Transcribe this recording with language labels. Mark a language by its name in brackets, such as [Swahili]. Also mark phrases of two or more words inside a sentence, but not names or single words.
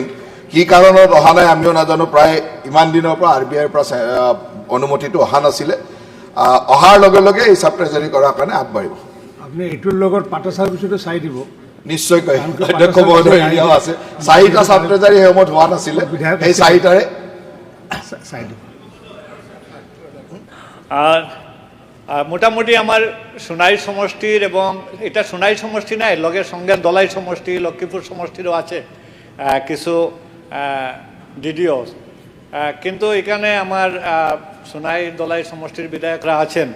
[Assamese] কি কাৰণত অহা নাই আমিও নাজানো, প্ৰায় ইমান দিনৰ পৰা আৰবিআইৰ পৰা অনুমতিটো অহা নাছিলে। অহাৰ লগে লগে এই [English] sub treasury [Assamese] কৰাৰ কাৰণে আগবাঢ়িব। আপুনি এইটোৰ লগত পাটাচাৰকুছিটো চাই দিব নিশ্চয়কৈ। অধ্যক্ষ মহোদয় এতিয়াও আছে 4টা [English] sub treasury [Assamese] সেই সময়ত হোৱা নাছিলে, সেই 4টাৰে চাই দিব। [Bangla] মোটামুটি আমার সোনাই সমষ্টির, এবং এটা সোনাই সমষ্টি নাই, লগের সঙ্গে দলাই সমষ্টি, লক্ষ্মীপুর সমষ্টিরও আছে কিছু ডিডিও, কিন্তু এখানে আমার সোনাই দলাই সমষ্টির বিধায়করা আছেন।